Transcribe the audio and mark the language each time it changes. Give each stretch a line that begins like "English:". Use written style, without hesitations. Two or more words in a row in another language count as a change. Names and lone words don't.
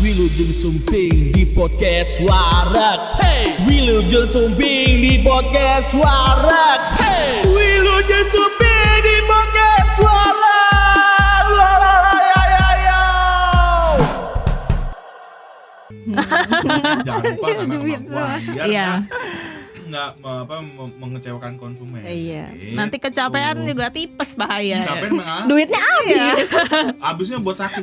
Sundanese: Wilujeng Sumping
Indonesian: di podcast Warak. Hey,
Sundanese: Wilujeng Sumping
Indonesian: di podcast Warak. Hey,
Sundanese: Wilujeng Sumping
Indonesian: di podcast Warak. La la la ya ya ya. Jangan lupa karena kemampuan biar Iya. nggak mengecewakan konsumen. Iya. Gitu. Nanti kecapean juga tipes bahaya. Kecapean mengalah. Duitnya habis. Habisnya buat sakit